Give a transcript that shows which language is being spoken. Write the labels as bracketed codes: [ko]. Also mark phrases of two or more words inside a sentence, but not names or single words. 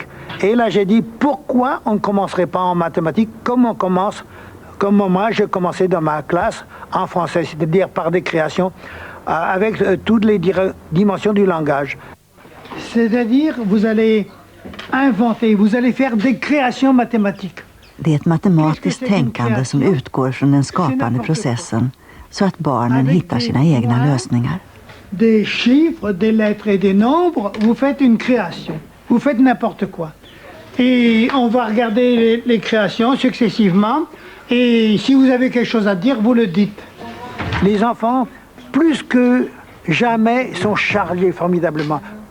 [fr] Et là, j'ai dit, pourquoi on ne commencerait pas en mathématiques comme on commence, comme moi, je commençais dans ma classe en français, c'est-à-dire par des créations avec toutes les dimensions du langage. C'est-à-dire, vous allez inventer, vous allez faire des créations mathématiques. [sv] Det är ett matematiskt tänkande som utgår från den skapande processen så att barnen hittar sina egna lösningar. [fr] Des chiffres, des lettres et des nombres, vous faites une création. Vous faites n'importe quoi. Et on va regarder les créations successivement. Et si vous avez quelque chose à dire, vous le dites. Les enfants, plus que jamais, sont chargés formidablement.